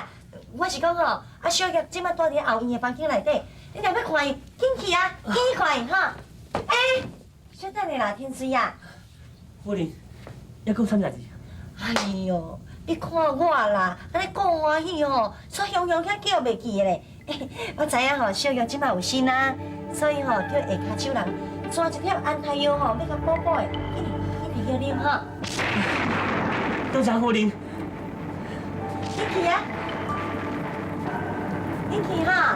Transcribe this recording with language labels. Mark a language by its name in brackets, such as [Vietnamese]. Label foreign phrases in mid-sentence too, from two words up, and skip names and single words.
[Min Nan Chinese] 我是讲吼，啊，小叶即马住伫后院的房间内底，你若要看伊，紧去啊，紧去看伊哈。哎，小等下啦，天水啊。夫人，还讲啥物代志？哎呦，你看我啦，安尼讲欢喜吼，煞雄雄遐叫袂记的咧。我知影吼，小叶即马有心啊，所以吼叫下骹手人抓一粒安胎药吼，要甲补补的，紧去叫啉哈。多谢夫人。紧去啊！紧去哈！